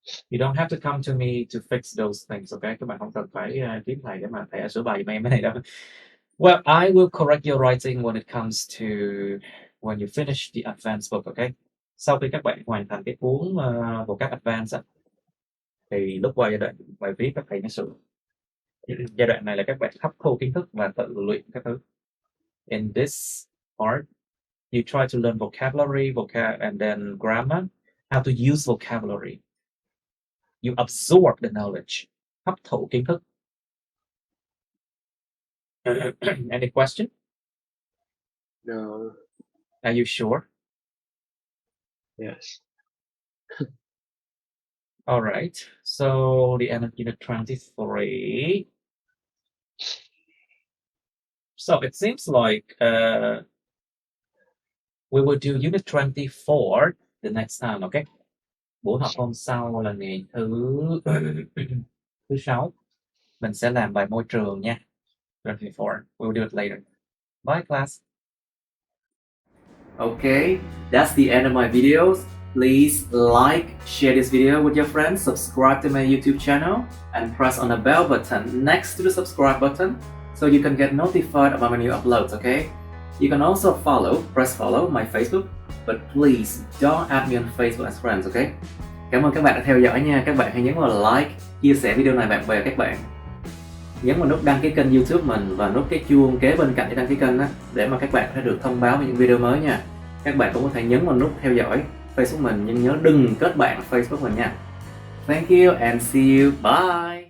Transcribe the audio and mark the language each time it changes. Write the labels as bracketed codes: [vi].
[en] You don't have to come to me to fix those things, okay? [vi] Các bạn không cần phải kiếm thầy để mà thầy sửa bài giùm em cái này đâu. [en] Well, I will correct your writing when it comes to when you finish the advanced book, okay? [vi] Sau khi các bạn hoàn thành cái cuốn vocab advanced á, thì lúc qua giai đoạn bài viết các thầy mới sửa. Giai đoạn này là các bạn hấp thu kiến thức và tự luyện các thứ. [en] In this part, you try to learn vocabulary, and then grammar, how to use vocabulary. You absorb the knowledge, [vi] hấp thụ kiến thức. [en] Any question? No. Are you sure? Yes. All right. So the end of unit 23. So it seems like we will do unit 24 the next time, okay? [vi] Buổi học hôm sau là ngày thứ 6. Mình sẽ làm bài môi trường nha. [en] 24. We will do it later. Bye class. Okay, that's the end of my videos. Please like, share this video with your friends, subscribe to my YouTube channel, and press on the bell button next to the subscribe button so you can get notified about my new uploads, okay? You can also press follow my Facebook, but please don't add me on Facebook as friends, okay? [vi] Cảm ơn các bạn đã theo dõi nha. Các bạn hãy nhấn vào like, chia sẻ video này bạn bè các bạn. Nhấn vào nút đăng ký kênh YouTube mình và nút cái chuông kế bên cạnh để đăng ký kênh đó, để mà các bạn có thể được thông báo về những video mới nha. Các bạn cũng có thể nhấn vào nút theo dõi Facebook mình, nhưng nhớ đừng kết bạn Facebook mình nha. [en] Thank you and see you. Bye.